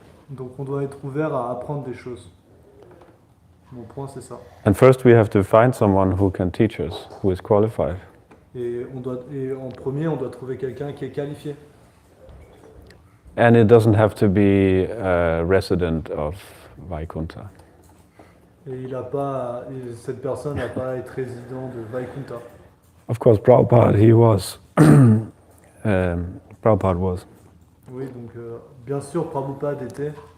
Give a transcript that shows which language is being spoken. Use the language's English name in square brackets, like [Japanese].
[French] Donc on doit être ouvert à apprendre des choses. Mon point c'est ça. [English] And first we have to find someone who can teach us, who is qualified. [French] Et en premier, on doit trouver quelqu'un qui est qualifié. [English] And it doesn't have to be a resident of Vaikuntha. [French] Et cette personne n'a pas à être résident de Vaikuntha. [English] Of course, Prabhupada, he was. Prabhupada was. [French] Oui, donc bien sûr, Prabhupada était.